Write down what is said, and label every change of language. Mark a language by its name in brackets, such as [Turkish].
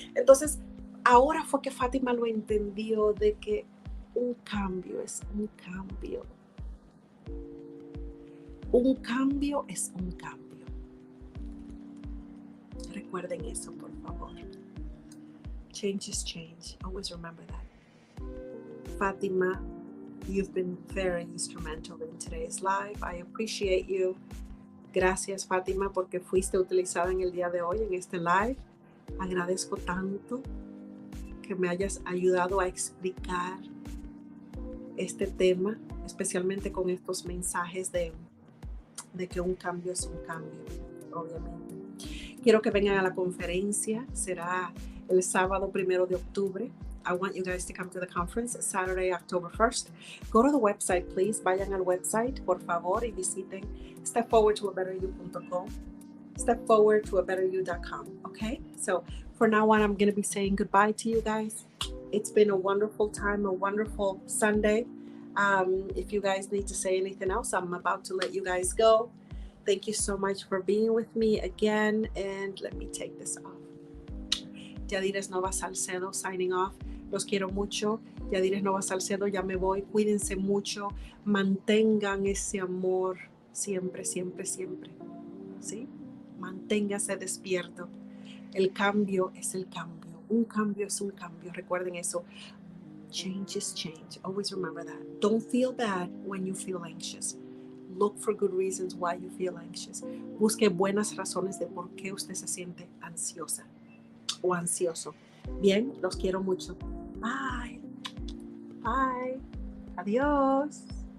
[Spanish] Entonces, ahora fue que Fátima lo entendió, de que un cambio es un cambio. Un cambio es un cambio. Recuerden eso, por favor. [English] Change is change. Always remember that. Fátima, You've been very instrumental in today's life. I appreciate you. [Spanish] Gracias, Fátima, porque fuiste utilizada en el día de hoy en este live. Agradezco tanto que me hayas ayudado a explicar este tema, especialmente con estos mensajes de que un cambio es un cambio, obviamente. Quiero que vengan a la conferencia, será el sábado 1 de octubre. [English] I want you guys to come to the conference Saturday, October 1st. Go to the website, please. [Spanish] Vayan al website, por favor, y visiten stepforwardtoabetteryou.com, stepforwardtoabetteryou.com, okay? [English] So for now on, I'm going to be saying goodbye to you guys. It's been a wonderful time, a wonderful Sunday. If you guys need to say anything else, I'm about to let you guys go. Thank you so much for being with me again. And let me take this off. Yadires Nova-Salcedo signing off. [Spanish] Los quiero mucho. Yadires Nova-Salcedo, ya me voy. Cuídense mucho. Mantengan ese amor siempre, siempre, siempre. ¿Sí? Manténgase despierto. El cambio es el cambio. Un cambio es un cambio. Recuerden eso. [English] Change is change. Always remember that. Don't feel bad when you feel anxious. Look for good reasons why you feel anxious. [Spanish] Busque buenas razones de por qué usted se siente ansiosa o ansioso. Bien, los quiero mucho. Bye. Bye. Adiós.